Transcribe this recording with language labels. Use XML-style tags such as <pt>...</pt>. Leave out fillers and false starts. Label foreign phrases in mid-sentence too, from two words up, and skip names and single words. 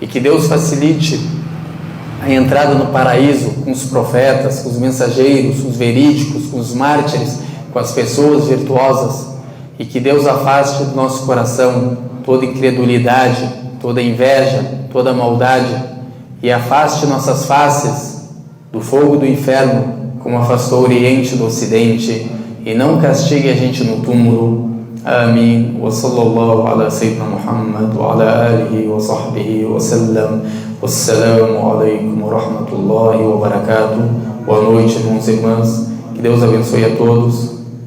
<pt>que Deus facilite a entrada no paraíso com os profetas, com os mensageiros, com os verídicos, com os mártires, com as pessoas virtuosas, e que Deus afaste do nosso coração toda incredulidade, toda inveja, toda maldade, e afaste nossas faces do fogo do inferno, como afastou o Oriente do Ocidente, e não castigue a gente no túmulo. Amém.</pt> <ar>وصلى الله على سيدنا محمد وعلى آله وصحبه وسلم. والسلام عليكم ورحمة الله وبركاته.</ar> <pt>Boa noite, irmãos e irmãs. Que Deus abençoe a todos.</pt>